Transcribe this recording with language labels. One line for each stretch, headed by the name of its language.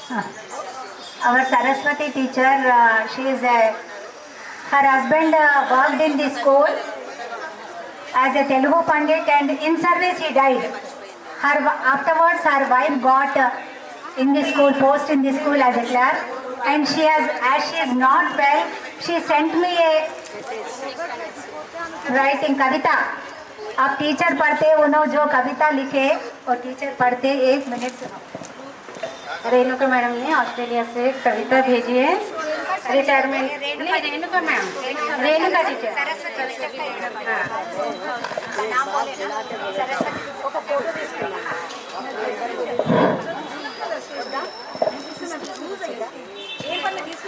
English: Our Saraswati teacher, she is her husband worked in the school as a Telugu Pandit, and in service he died. Afterwards, her wife got in the school, post in the school as a clerk. And she has, as she is not well, she sent me a writing कविता.
Hindi: अब teacher पढ़ते उन्होंने जो कविता लिखे और teacher पढ़ते 1 minute से Renuka madam ने Australia से कविता भेजी है रिटायरमेंट। नहीं, रेणुका मैम, रेणुका टीचर। नाम बोले ना,
Telugu: सरस्वती ఒక ఫోటో తీసుకున్నా ఏ పని